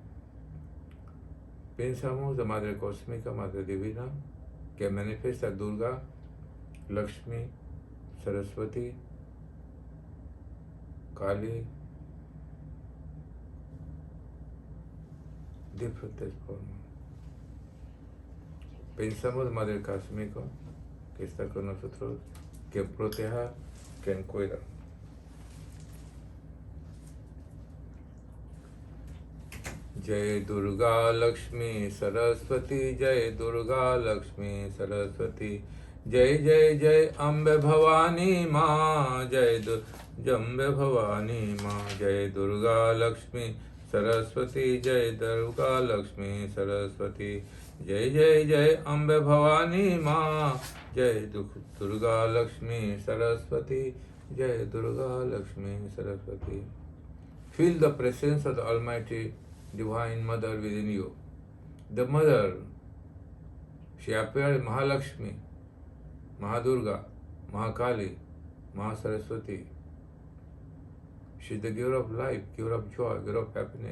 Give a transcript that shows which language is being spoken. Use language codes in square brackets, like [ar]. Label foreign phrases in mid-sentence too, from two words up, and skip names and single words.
[es] Pensamos de Madre Cósmica, Madre Divina, que manifiesta Durga, Lakshmi, Saraswati, Kali, diferentes formas. Pensamos de Madre Cósmica, que está con nosotros, que proteja, que cuida. [hi] जय दुर्गा लक्ष्मी सरस्वती जय दुर्गा लक्ष्मी सरस्वती जय जय जय अम्बे भवानी माँ जय जम्बे भवानी माँ जय दुर्गा लक्ष्मी सरस्वती जय दुर्गा लक्ष्मी सरस्वती जय जय जय अम्बे भवानी माँ, जय दुर्गा लक्ष्मी सरस्वती, जय दुर्गा लक्ष्मी सरस्वती. [en] Feel the presence of the Almighty Divine Mother within you. The Mother, she appeared Mahalakshmi, Mahadurga, Mahakali, Mahasaraswati. She is the giver of life, giver of joy, giver of happiness.